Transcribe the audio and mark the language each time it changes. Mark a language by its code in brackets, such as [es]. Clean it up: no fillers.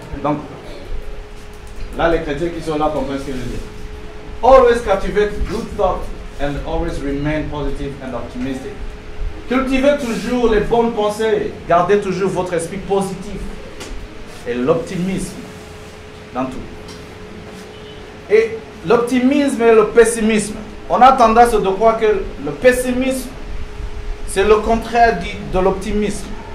[fr] Donc, là, les chrétiens qui sont là comprennent ce que je dis. [en] Always cultivate good thoughts and always remain positive and optimistic. [fr] Cultivez toujours les bonnes pensées. Gardez toujours votre esprit positif et l'optimisme dans tout. Et l'optimisme et le pessimisme. On a tendance de croire que le pessimisme, c'est le contraire de l'optimisme.